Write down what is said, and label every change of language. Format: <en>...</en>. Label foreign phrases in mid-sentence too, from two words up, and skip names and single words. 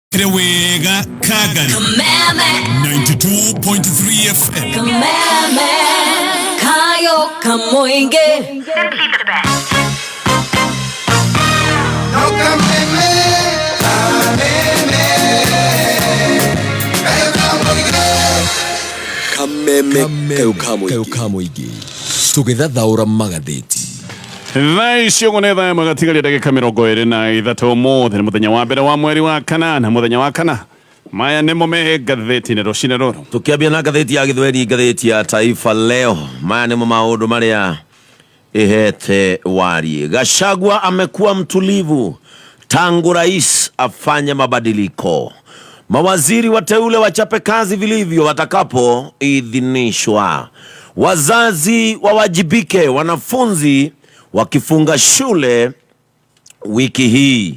<ki>Krewega Kagari 92.3 FM Kayo Kamoinge</ki> <en>Simply for the best. No</en> <ki>Kameme kayo kamoigi tugethathaura magatheti thaa icio gå nä thaa ĩmwe gatigaria ndagĩka 23 ũmũthĩ nĩ mũthenya wa mbere wa mweri wa kana na mũthenya wa kana maya nĩmo me ngathĩti-inĩ rũcinĩ rũrũ tukiambia na ngathĩti ya Gĩthweri ngathĩti ya Taifa Leo maya nĩmo maũndũ marĩa ihete wari.</ki> <sw>Gachagua amekuwa mtulivu tangu rais afanye mabadiliko. Mawaziri wateule wachape kazi vilivyo watakapo idhinishwa. Wazazi wawajibike wanafunzi wakifunga shule wiki hii.</sw>